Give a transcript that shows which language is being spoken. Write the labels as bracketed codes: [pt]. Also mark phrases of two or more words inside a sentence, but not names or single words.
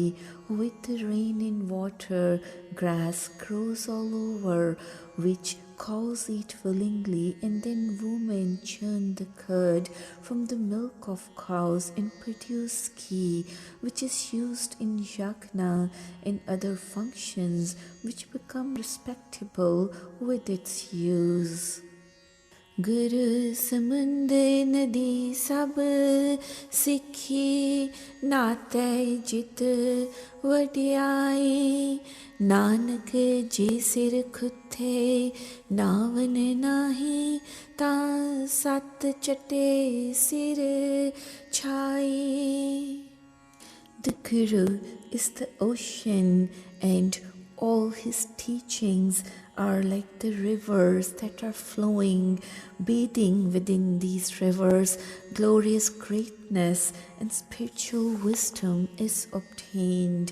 [en] With the rain and water, grass grows all over, which cows eat willingly, and then women churn the curd from the milk of cows and produce ghee, which is used in yagna and other functions, which become respectable with its use. [pa] ਗੁਰੁ ਸਮੁੰਦੁ ਨਦੀ ਸਭਿ ਸਿਖੀ ਨਾਤੈ ਜਿਤੁ ਵਡਿਆਈ ਨਾਨਕ ਜੇ ਸਿਰ ਖੁਥੇ ਨਾਵਨ ਨਾਹੀ ਤਾ ਸਤ ਚਟੇ ਸਿਰ ਛਾਈ. [en] The Guru is the ocean, and all his teachings are like the rivers that are flowing. Bathing within these rivers, glorious greatness and spiritual wisdom is obtained.